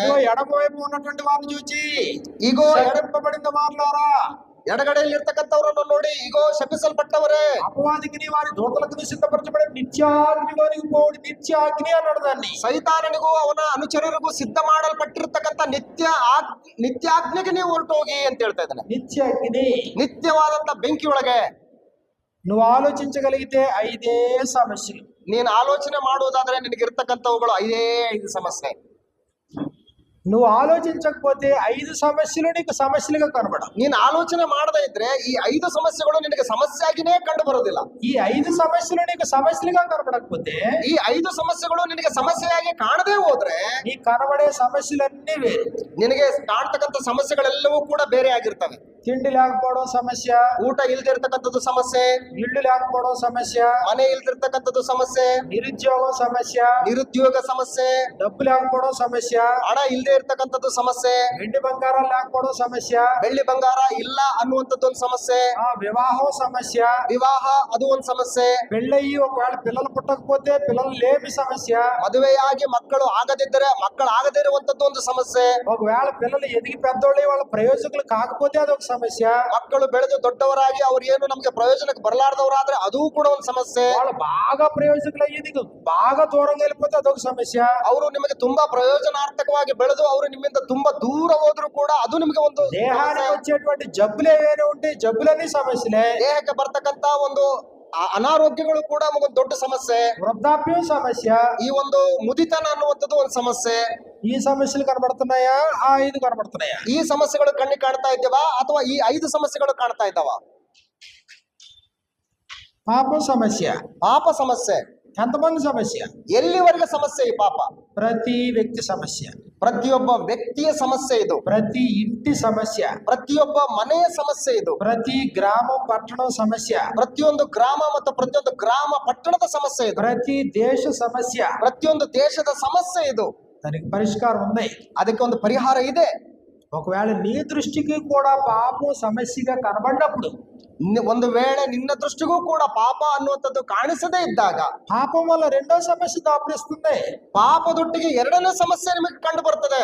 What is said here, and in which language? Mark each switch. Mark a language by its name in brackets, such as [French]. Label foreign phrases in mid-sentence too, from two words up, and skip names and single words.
[Telugu] ఇదిగో ఎడమవైపు ఉన్నటువంటి వారిని చూచి, ఇగో శపింపబడిన వారులారా, [Kannada] ಎಡಗಡೆಯಲ್ಲಿರ್ತಕ್ಕಂಥವರನ್ನು ನೋಡಿ, ಈಗೋ ಶಪಿಸಲ್ಪಟ್ಟವರೇ, [Telugu] అపవాదికి వారి దూతలకు సిద్ధపరచబడిన నిత్యాగ్నిలోనికి పోవుడి. నిత్యాగ్ని అన్నాడు దాన్ని. [Kannada] ಸೈತಾನನಿಗೂ ಅವನ ಅನುಚರರಿಗೂ ಸಿದ್ಧ ಮಾಡಲ್ಪಟ್ಟಿರ್ತಕ್ಕಂಥ ನಿತ್ಯಾಗ್ನಿಗೆ ನೀವು ಹೊರಟೋಗಿ ಅಂತ ಹೇಳ್ತಾ ಇದ್ದಾನೆ. [Telugu] నిత్యాగ్ని. [Kannada] ನಿತ್ಯವಾದಂತ ಬೆಂಕಿ ಒಳಗೆ [Telugu] నువ్వు ఆలోచించగలిగితే 5 సమస్యలు. [Kannada] ನೀನು ಆಲೋಚನೆ ಮಾಡುವುದಾದ್ರೆ ನಿನಗಿರ್ತಕ್ಕಂಥವುಗಳು 5 ಸಮಸ್ಯೆ. [Telugu] నువ్వు ఆలోచించకపోతే 5 సమస్యలు నీకు సమస్యలుగా కనబడవు. [Kannada] ನೀನು ಆಲೋಚನೆ ಮಾಡದೇ ಇದ್ರೆ ಈ 5 ಸಮಸ್ಯೆಗಳು ನಿನಗೆ ಸಮಸ್ಯೆಯಾಗಿನೇ ಕಂಡು ಬರೋದಿಲ್ಲ. [Telugu] ఈ 5 సమస్యలు నీకు సమస్యలుగా కనబడకపోతే, [Kannada] ಈ 5 ಸಮಸ್ಯೆಗಳು ನಿನಗೆ ಸಮಸ್ಯೆಯಾಗಿ ಕಾಣದೇ ಹೋದ್ರೆ [Telugu] నీ కనబడే సమస్యలన్నీ వేరు. [Kannada] ನಿನಗೆ ಕಾಣ್ತಕ್ಕಂಥ ಸಮಸ್ಯೆಗಳೆಲ್ಲವೂ ಕೂಡ ಬೇರೆ ಆಗಿರ್ತವೆ. [Telugu] తిండి లేకపోవడం సమస్య, [Kannada] ಊಟ ಇಲ್ದೇ ಇರ್ತಕ್ಕಂಥದ್ದು ಸಮಸ್ಯೆ, [Telugu] ఇల్లు లేకపోవడం సమస్య, [Kannada] ಮನೆ ಇಲ್ದಿರ್ತಕ್ಕಂಥದ್ದು ಸಮಸ್ಯೆ, [Telugu] నిరుద్యోగం సమస్య, [Kannada] ನಿರುದ್ಯೋಗ ಸಮಸ್ಯೆ, [Telugu] డబ్బు లేకపోవడం సమస్య, [Kannada] ಹಣ ಇಲ್ದೇ ಇರ್ತಕ್ಕಂಥದ್ದು ಸಮಸ್ಯೆ, [Telugu] వెండి బంగారం లేకపోవడం సమస్య, [Kannada] ಬೆಳ್ಳಿ ಬಂಗಾರ ಇಲ್ಲ ಅನ್ನುವಂಥದ್ದು ಒಂದು ಸಮಸ್ಯೆ, [Telugu] వివాహం సమస్య, [Kannada] ವಿವಾಹ ಅದು ಒಂದು ಸಮಸ್ಯೆ, [Telugu] పెళ్ళయి ఒకవేళ పిల్లలు పుట్టకపోతే పిల్లలు లేమి సమస్య, [Kannada] ಮದುವೆಯಾಗಿ ಮಕ್ಕಳು ಆಗದಿದ್ದರೆ ಮಕ್ಕಳು ಆಗದೇ ಇರುವಂತದ್ದು ಒಂದು ಸಮಸ್ಯೆ, [Telugu] ఒకవేళ పిల్లలు ఎదిగి పెద్దోళ్ళు వాళ్ళ ప్రయోజకులు కాకపోతే అదొక సమస్య, [Kannada] ಮಕ್ಕಳು ಬೆಳೆದು ದೊಡ್ಡವರಾಗಿ ಅವ್ರು ಏನು ನಮ್ಗೆ ಪ್ರಯೋಜನಕ್ಕೆ ಬರಲಾರ್ದವರಾದ್ರೆ ಅದು ಕೂಡ ಒಂದು ಸಮಸ್ಯೆ, [Telugu] వాళ్ళు బాగా ప్రయోజకులు అయ్యి నీకు బాగా దూరంగా వెళ్ళిపోతే అదొక సమస్య, [Kannada] ಅವರು ನಿಮಗೆ ತುಂಬಾ ಪ್ರಯೋಜನಾರ್ಥಕವಾಗಿ ಬೆಳೆದು ಅವರು ನಿಮ್ಮಿಂದ ತುಂಬಾ ದೂರ ಹೋದ್ರು ಕೂಡ ಅದು ನಿಮಗೆ ಒಂದು [Telugu] దేహానికి వచ్చేటువంటి జబ్బులు ఏవైనా ఉంటే జబ్బులన్నీ సమస్యలే, [Kannada] ದೇಹಕ್ಕೆ ಬರ್ತಕ್ಕಂತ ಒಂದು ಅನಾರೋಗ್ಯಗಳು ಕೂಡ ಒಂದು ದೊಡ್ಡ ಸಮಸ್ಯೆ, [Telugu] వృద్ధాప్యం సమస్య, [Kannada] ಈ ಒಂದು ಮುದಿತನ ಅನ್ನುವಂಥದ್ದು ಒಂದು ಸಮಸ್ಯೆ, [Telugu] ఈ సమస్యలు కనబడుతున్నాయా ఆ 5 కనబడుతున్నాయా? [Kannada] ಈ ಸಮಸ್ಯೆಗಳು ಕಣ್ಣಿಗೆ ಕಾಣ್ತಾ ಇದ್ದಾವಾ ಅಥವಾ ಈ 5 ಸಮಸ್ಯೆಗಳು ಕಾಣ್ತಾ ಇದ್ದಾವ? [Telugu] పాపం సమస్య [Kannada] ಪಾಪ ಸಮಸ್ಯೆ [Telugu] ఎంతమంది సమస్య? [Kannada] ಎಲ್ಲಿವರೆಗೆ ಸಮಸ್ಯೆ ಈ ಪಾಪ? [Telugu] ప్రతి వ్యక్తి సమస్య, [Kannada] ಪ್ರತಿಯೊಬ್ಬ ವ್ಯಕ್ತಿಯ ಸಮಸ್ಯೆ ಇದು, [Telugu] ప్రతి ఇంటి సమస్య, [Kannada] ಪ್ರತಿಯೊಬ್ಬ ಮನೆಯ ಸಮಸ್ಯೆ ಇದು, [Telugu] ప్రతి గ్రామం పట్టణం సమస్య, [Kannada] ಪ್ರತಿಯೊಂದು ಗ್ರಾಮ ಮತ್ತು ಪ್ರತಿಯೊಂದು ಗ್ರಾಮ ಪಟ್ಟಣದ ಸಮಸ್ಯೆ ಇದು, [Telugu] ప్రతి దేశ సమస్య. [Kannada] ಪ್ರತಿಯೊಂದು ದೇಶದ ಸಮಸ್ಯೆ ಇದು. [Telugu] దానికి పరిష్కారం ఉంది. [Kannada] ಅದಕ್ಕೆ ಒಂದು ಪರಿಹಾರ ಇದೆ. [Telugu] ఒకవేళ నీ దృష్టికి కూడా పాపం సమస్యగా కనబడినప్పుడు, [Kannada] ಒಂದು ವೇಳೆ ನಿನ್ನ ದೃಷ್ಟಿಗೂ ಕೂಡ ಪಾಪ ಅನ್ನುವಂಥದ್ದು ಕಾಣಿಸದೇ ಇದ್ದಾಗ, [Telugu] పాపం వల్ల రెండో సమస్య దాపురిస్తుంది. [Kannada] ಪಾಪದೊಟ್ಟಿಗೆ ಎರಡನೇ ಸಮಸ್ಯೆ ನಿಮಗೆ ಕಂಡು ಬರ್ತದೆ.